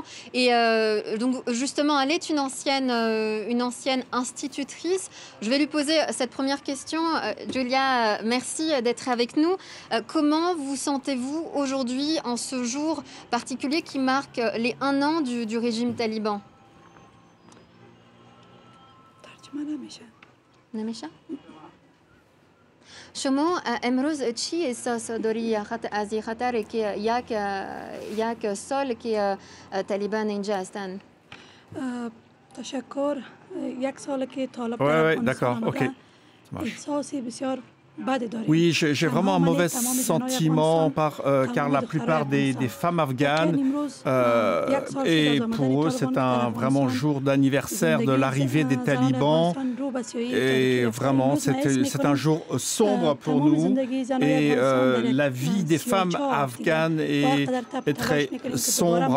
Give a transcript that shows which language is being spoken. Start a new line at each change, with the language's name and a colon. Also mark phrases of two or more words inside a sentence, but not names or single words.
French: Et donc justement, elle est une ancienne institutrice. Je vais lui poser cette première question. Julia, merci d'être avec nous. Comment vous sentez-vous aujourd'hui en ce jour particulier qui marque les 1 an du régime taliban?
Persian: شما امروز چی احساس داری از این خطر که یک سال که طالبان اینجا هستند؟ تشکر یک سال که طالبان
French: d'accord, ok.
Persian: احساسی بسیار.
French: Oui, j'ai vraiment un mauvais sentiment car la plupart des femmes afghanes, et pour eux c'est un vraiment jour d'anniversaire de l'arrivée des talibans et vraiment c'est un jour sombre pour nous et la vie des femmes afghanes est très sombre.